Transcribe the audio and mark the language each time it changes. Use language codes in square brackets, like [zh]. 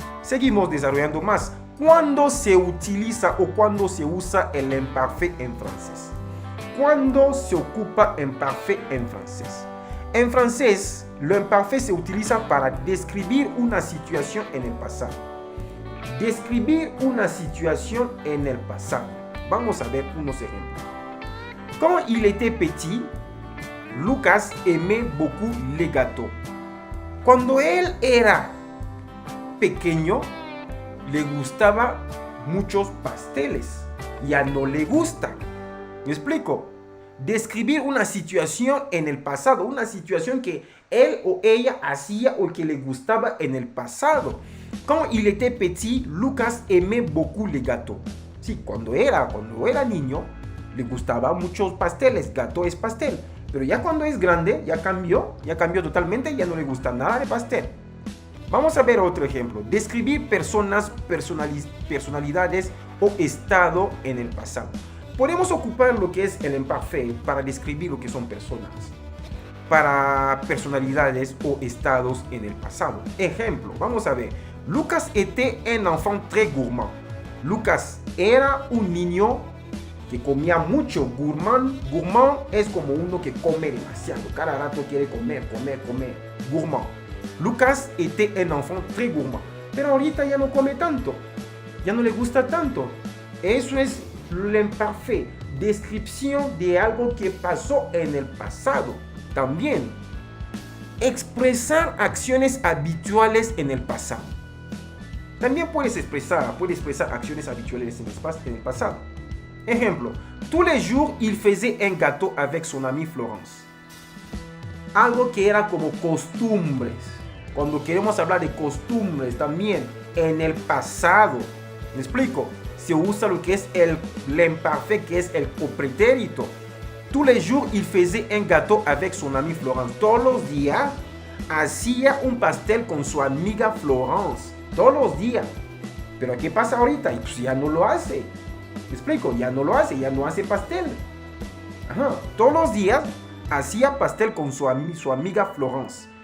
[es] Seguimos desarrollando más. ¿Cuándo se utiliza o cuándo se usa el imparfait en francés? ¿Cuándo se ocupa imparfait en francés? En francés, lo imparfait se utiliza para describir una situación en el pasado. Describir una situación en el pasado. Vamos a ver unos ejemplos. [fr] Quand il était petit, Lucas aimait beaucoup les gâteaux. [es] Cuando él era pequeño, le gustaba muchos pasteles. Ya no le gusta. ¿Me explico? Describir una situación en el pasado, una situación que él o ella hacía o que le gustaba en el pasado. [fr] Quand il était petit, Lucas aimait beaucoup les gâteaux. [es] Sí, cuando era niño, le gustaba muchos pasteles. Gâteau es pastel. Pero ya cuando es grande, ya cambió totalmente, ya no le gusta nada de pastel. Vamos a ver otro ejemplo. Describir personas, personalidades o estado en el pasado. Podemos ocupar lo que es el imparfait para describir lo que son personas. para personalidades o estados en el pasado. Ejemplo, vamos a ver. [fr] Lucas était un enfant très gourmand. [es] Lucas era un niño que comía mucho. Gourmand es como uno que come demasiado. Cada rato quiere comer. Gourmand. [fr] Lucas était un enfant très gourmand. [es] Pero ahorita ya no come tanto. Ya no le gusta tanto. Eso es l'imparfait. Descripción de algo que pasó en el pasado. También, expresar acciones habituales en el pasado. También puedes expresar acciones habituales en el pasado. Ejemplo, [fr] tous les jours, il faisait un gâteau avec son ami Florence. [es] Algo que era como costumbres. Cuando queremos hablar de costumbres también en el pasado, ¿me explico? Se usa lo que es l'imparfait, que es el pretérito. [fr] Tous les jours, il faisait un gâteau avec son ami Florence. [es] Todos los días hacía un pastel con su amiga Florence. Todos los días. Pero ¿qué pasa ahorita? Y pues ya no lo hace. ¿Me explico? Ya no lo hace, ya no hace pastel. Ajá. Todos los días hacía pastel con su amiga Florence.